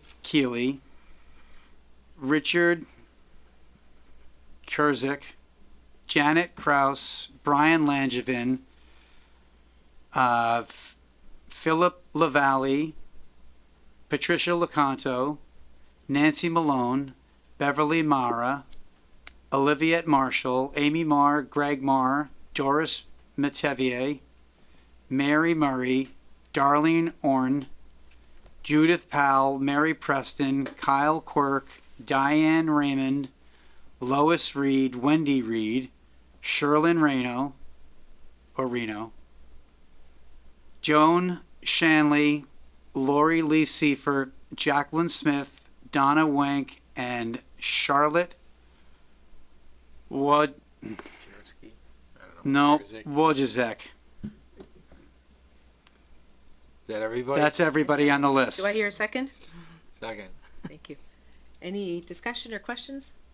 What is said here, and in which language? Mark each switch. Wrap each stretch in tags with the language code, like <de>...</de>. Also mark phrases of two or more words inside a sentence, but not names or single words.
<en>Keeley, Richard Kurzik, Janet Kraus, Brian Langevin, Philip LaValle, Patricia Lecanto, Nancy Malone, Beverly Mara, Olivia Marshall, Amy Marr, Greg Marr, Doris Metevier, Mary Murray, Darlene Orn, Judith Powell, Mary Preston, Kyle Quirk, Diane Raymond, Lois Reed, Wendy Reed, Sherlyn Reno, Joan Shanley, Lori Lee Seifert, Jacqueline Smith, Donna Wank, and Charlotte Wojcicki. No, Wojcicki. Is that everybody? That's everybody on the list. Do I hear a second? Second. Thank you. Any discussion or questions?</en>